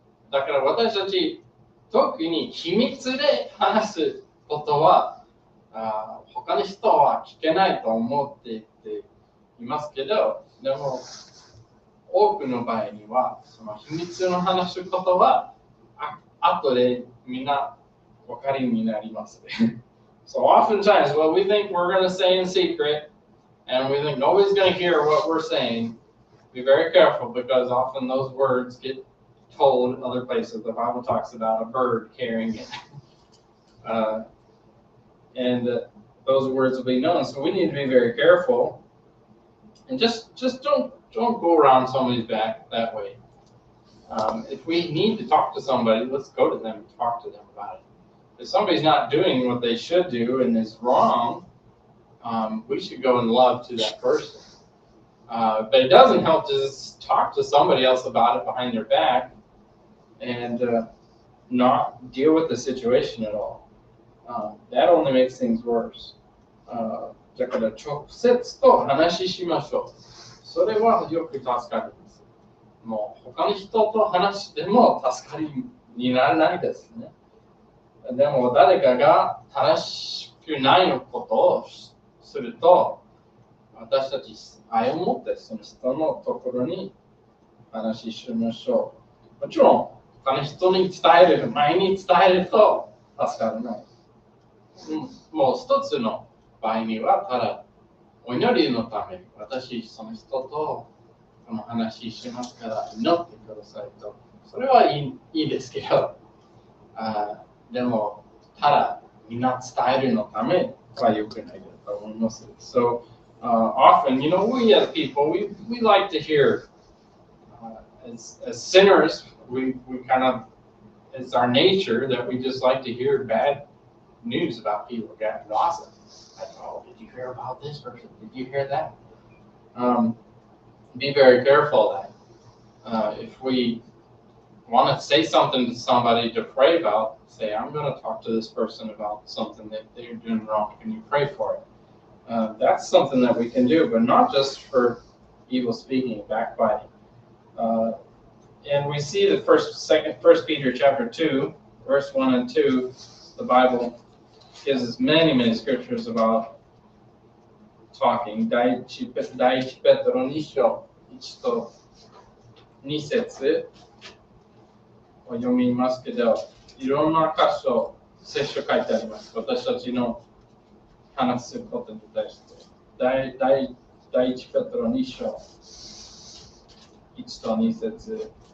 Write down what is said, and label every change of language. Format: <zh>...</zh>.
<ja>だから私たち、特に秘密で話すことは、他の人は聞けないと思っていますけど、でも多くの場合にはその秘密の話すことは後でみんな分かりになりますね。</ja> <en>So oftentimes what we think we're going to say in secret and we think nobody's going to hear what we're saying, be very careful because often those words get told in other places. The Bible talks about a bird carrying it. And those words will be known. So we need to be very careful and just don't go around somebody's back that way. If we need to talk to somebody, let's go to them and talk to them about it. If somebody's not doing what they should do and is wrong, we should go in love to that person. But it doesn't help to just talk to somebody else about it behind their back and not deal with the situation at all. That only makes things worse.</en> <ja>だから直接と話しましょう。それはよく助かります。もう他の人と話しても助かりにならないですね。でも誰かが正しくないことをすると、私たち愛を持ってその人のところに話しましょう。もちろん他の人に伝える前に伝えると助からない。もう一つの場合にはただお祈りのために私その人とこの話しますから祈ってくださいと。それはいいですけど、でもただみんな伝えるのためは良くないと思います。</ja> <en>So often, we as people, we like to hear, as sinners, we kind of, it's our nature that we just like to hear bad news about people, gossip. Like, oh, did you hear about this person? Did you hear that? Be very careful of that. If we want to say something to somebody to pray about, say, I'm going to talk to this person about something that they're doing wrong. Can you pray for it? That's something that we can do, but not just for evil speaking, backbiting. And we see the First Peter chapter 2, verse 1 and 2, the Bible gives us many scriptures about talking.</en> <ja>第一ペテロ2章1と2節を読みますけど、いろんな箇所、聖書書いてあります。私たちの話すことに対して。第一ペテロ2章1と2節。</ja>